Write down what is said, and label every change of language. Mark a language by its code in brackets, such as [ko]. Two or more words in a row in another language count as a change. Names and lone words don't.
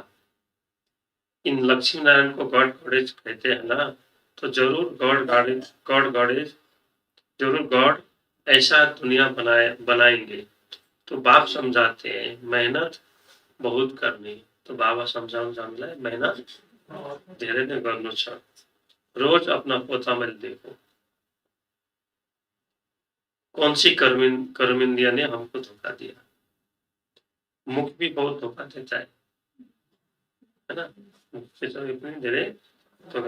[hi] इन लक्ष्मी नारायण को [en] God goddess [hi] कहते हैं ना, तो जरूर गॉड ऐसा दुनिया बनाएंगे। तो बाप समझाते हैं मेहनत बहुत करनी। [ne] तो बाबा समझाउनुहुन्छ हामीलाई मेहनत धेरै नै गर्नु छ। [hi] रोज अपना पोतामा देखो, कौन सी कर्मिंदिया ने हमको धोखा दिया। मुख भी बहुत धोखा देता है ना, धेरै धोखा।